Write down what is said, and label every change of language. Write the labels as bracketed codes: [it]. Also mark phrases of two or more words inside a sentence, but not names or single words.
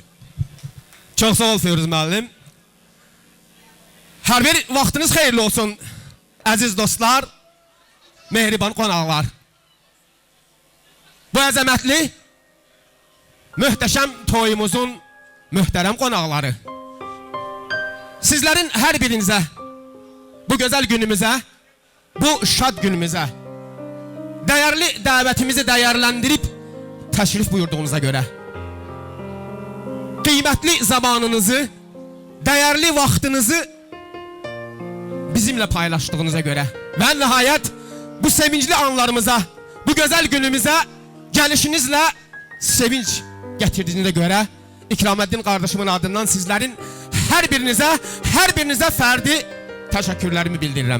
[az] Çok sağ ol Feyruz müəllim. Hər bir vaxtınız xeyirli olsun əziz dostlar, mehriban qonaqlar. Bu əzəmətli, möhtəşəm toyumuzun möhtərəm qonaqları. Sizlərin hər birinizə, bu gözəl günümüzə, bu şad günümüzə, [tr] değerli davetimizi değerlendirip təşrif buyurduğunuza göre, kıymetli zamanınızı, değerli vaxtınızı bizimle paylaştığınıza göre ve nihayet bu sevinçli anlarımıza, bu güzel günümüze gelişinizle sevinç getirdiğinize göre İkraməddin kardeşimin adından sizlerin her birinize ferdi teşekkürlerimi bildiririm.